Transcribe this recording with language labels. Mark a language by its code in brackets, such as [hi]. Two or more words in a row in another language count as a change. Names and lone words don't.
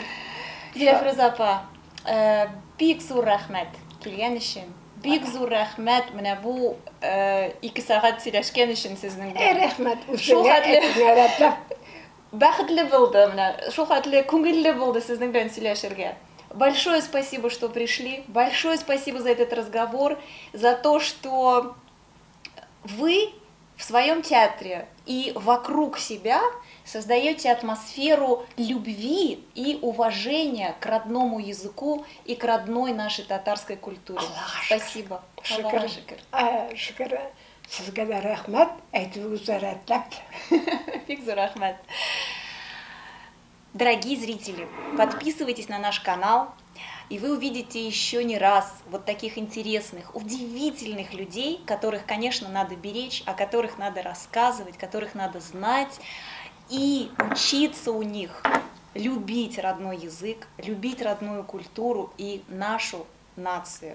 [tt] Диләфрүз апа, бик зур рәхмәт килгән өчен. Бик зур рәхмәт менә бу 2 сәгать сөйләшкән өчен сезнең белән. Рәхмәт. Шулай. Бәхетле булды менә, шулай күңелле булды сезнең белән сөйләшергә. [ru] Большое спасибо, что пришли. Большое спасибо за этот разговор, за то, что вы в своем театре и вокруг себя создаете атмосферу любви и уважения к родному языку и к родной нашей татарской культуре. Спасибо. [tt] Шүкір. Сезгә дә рәхмәт, әйтүегезгә рәтләп. Бик зур рәхмәт. [ru] Дорогие зрители, подписывайтесь на наш канал, и вы увидите еще не раз вот таких интересных, удивительных людей, которых, конечно, надо беречь, о которых надо рассказывать, которых надо знать и учиться у них любить родной язык, любить родную культуру и нашу нацию.